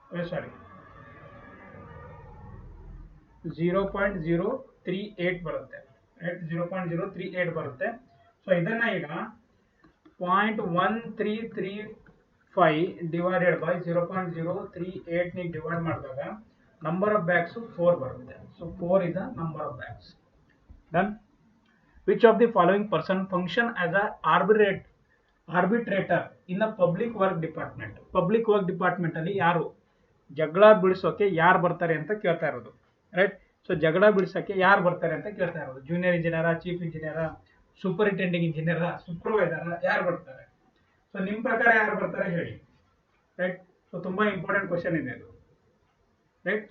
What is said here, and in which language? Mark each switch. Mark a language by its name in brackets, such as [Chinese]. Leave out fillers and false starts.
[Kannada] ಸಾರಿ, 0.038 ಬರುತ್ತೆ, ರೈಟ್, 0.038 ಬರುತ್ತೆ. ಸೊ ಇದನ್ನ ಈಗ 0.1335 ಡಿವೈಡೆಡ್ ಬೈ 0.038 ನಿ ಡಿವೈಡ್ ಮಾಡಿದಾಗ ನಂಬರ್ ಆಫ್ ಬ್ಯಾಗ್ಸ್ 4 ಬರುತ್ತೆ. [English] So 4 is the number of bags. Done. Which of the following person function as a arbitrator in the public work department? Public work department [Kannada] ಅಲ್ಲಿ ಯಾರು ಜಗಳ ಬಿಡಿಸೋಕೆ ಯಾರು ಬರ್ತಾರೆ ಅಂತ ಕೇಳ್ತಾ ಇರೋದು, ರೈಟ್. ಸೊ ಜಗಳ ಬಿಡಿಸೋಕೆ ಯಾರು ಬರ್ತಾರೆ ಅಂತ ಕೇಳ್ತಾ ಇರೋದು. Junior engineer, chief engineer, superintending engineer, ಸೂಪರ್ವೈಸರ, ಯಾರು ಬರ್ತಾರೆ? ಸೊ ನಿಮ್ಮ ಪ್ರಕಾರ ಯಾರು ಬರ್ತಾರೆ ಹೇಳಿ, ರೈಟ್. ಸೊ ತುಂಬಾ ಇಂಪಾರ್ಟೆಂಟ್ ಕ್ವಶನ್ ಇದೆ ಇದು, ರೈಟ್.